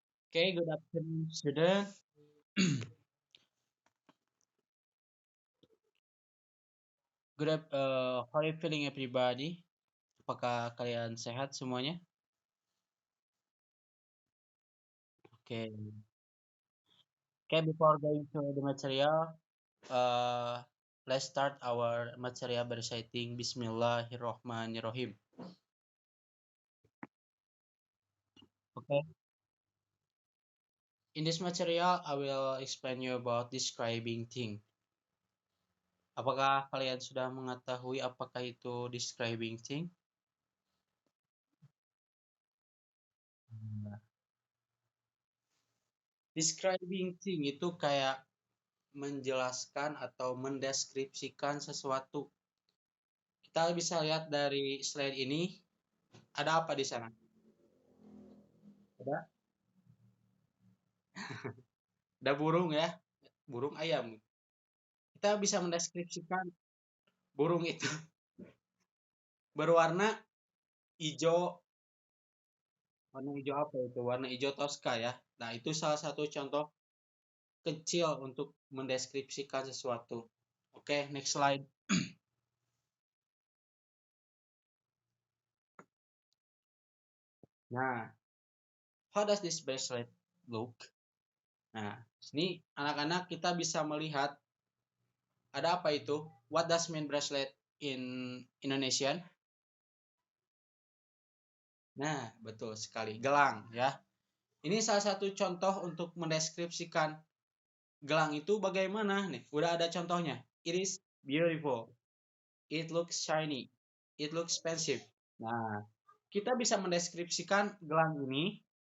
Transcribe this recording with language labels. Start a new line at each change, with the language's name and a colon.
English: Okay, good afternoon, student. How are you feeling, everybody?
Indonesian: Apakah kalian sehat semuanya?
English: Okay. Okay, before going to the material, uh, let's start our material by reciting Bismillahirrahmanirrahim. Okay. In this material, I will explain you about describing thing.
Indonesian: Apakah kalian sudah mengetahui apakah itu describing thing? Nah, describing thing itu kayak menjelaskan atau mendeskripsikan sesuatu. Kita bisa lihat dari slide ini, ada apa di sana? Ada, ada burung ya, burung ayam. Kita bisa mendeskripsikan burung itu berwarna hijau. Warna hijau apa itu? Warna hijau toska ya. Nah, itu salah satu contoh kecil untuk mendeskripsikan sesuatu.
English: Oke, next slide. Nah, how does this bracelet look?
Indonesian: Nah, sini anak-anak kita bisa melihat ada apa itu?
English: What does mean bracelet in Indonesian?
Indonesian: Nah, betul sekali. Gelang ya. Ini salah satu contoh untuk mendeskripsikan gelang itu bagaimana nih. Udah ada contohnya.
English: It is beautiful. It looks shiny. It looks expensive.
Indonesian: Nah, kita bisa mendeskripsikan gelang ini.